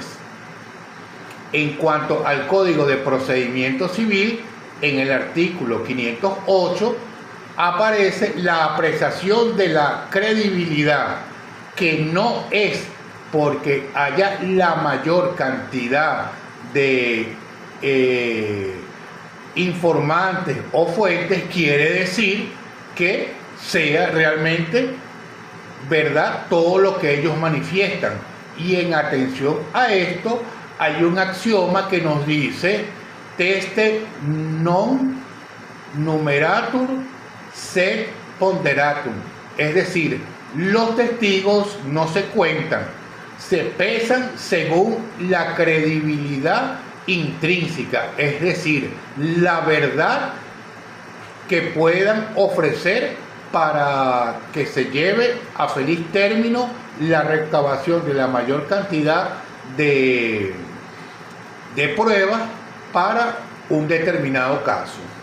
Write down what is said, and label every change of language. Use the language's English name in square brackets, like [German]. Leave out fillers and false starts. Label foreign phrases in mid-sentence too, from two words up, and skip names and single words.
[Spanish] En cuanto al Código de Procedimiento Civil, en el artículo 508 aparece la apreciación de la credibilidad, que no es porque haya la mayor cantidad de informantes o fuentes quiere decir que sea realmente verdad todo lo que ellos manifiestan. Y en atención a esto hay un axioma que nos dice: [Latin] teste non numeratur sed ponderatum, [Spanish] es decir, los testigos no se cuentan, se pesan según la credibilidad intrínseca, es decir, la verdad que puedan ofrecer para que se lleve a feliz término la recabación de la mayor cantidad de pruebas para un determinado caso.